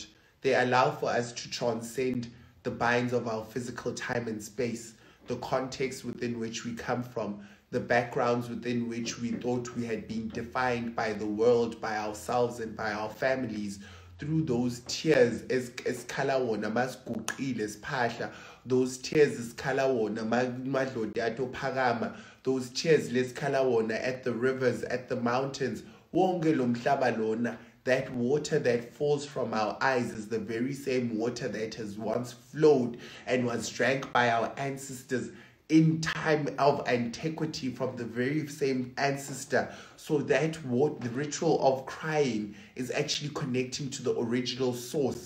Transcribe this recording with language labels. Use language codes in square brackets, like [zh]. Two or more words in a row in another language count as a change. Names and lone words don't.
[en] They allow for us to transcend the binds of our physical time and space, the context within which we come from, the backgrounds within which we thought we had been defined by the world, by ourselves, and by our families. Through those tears, [nd] esikhala wona masiguqile siphahla, [en] those tears [nd] esikhala wona madlodi atophakama, [en] those tears [nd] lesikhala wona [en] at the rivers, at the mountains, [nd] wonke lo mhlaba lona. [en] That water that falls from our eyes is the very same water that has once flowed and was drank by our ancestors in time of antiquity from the very same ancestor. So that the ritual of crying is actually connecting to the original source.